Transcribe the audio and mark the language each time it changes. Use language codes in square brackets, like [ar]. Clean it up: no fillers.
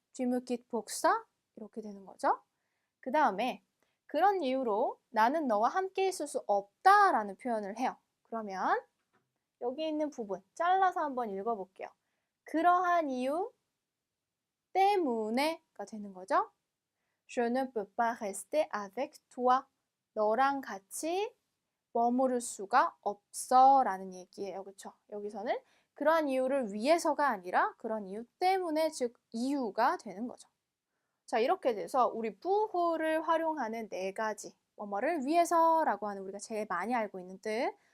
[fr] Tu me quittes pour ça? [ko] 이렇게 되는 거죠. 그 다음에 그런 이유로 나는 너와 함께 있을 수 없다라는 표현을 해요. 그러면 여기 있는 부분 잘라서 한번 읽어볼게요. 그러한 이유 때문에가 되는 거죠. [fr] Je ne peux pas rester avec toi. [ko] 너랑 같이 머무를 수가 없어 라는 얘기예요. 그렇죠? 여기서는 그러한 이유를 위해서가 아니라 그런 이유 때문에 즉 이유가 되는 거죠. 자, 이렇게 돼서 우리 부호를 활용하는 네 가지 뭐뭐를 위해서라고 하는 우리가 제일 많이 알고 있는 뜻.